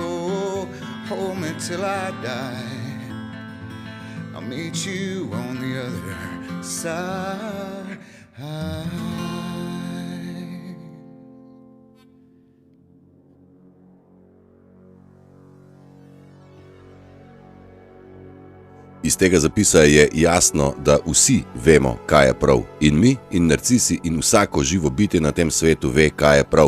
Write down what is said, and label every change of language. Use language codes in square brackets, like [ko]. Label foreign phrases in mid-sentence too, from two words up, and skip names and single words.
[en] Oh, hold me till I die. I'll meet you on the other side. [sl] Iz tega zapisa je jasno, da vsi vemo, kaj je prav. In mi, in narcisi, in vsako živo bitje na tem svetu ve, kaj je prav.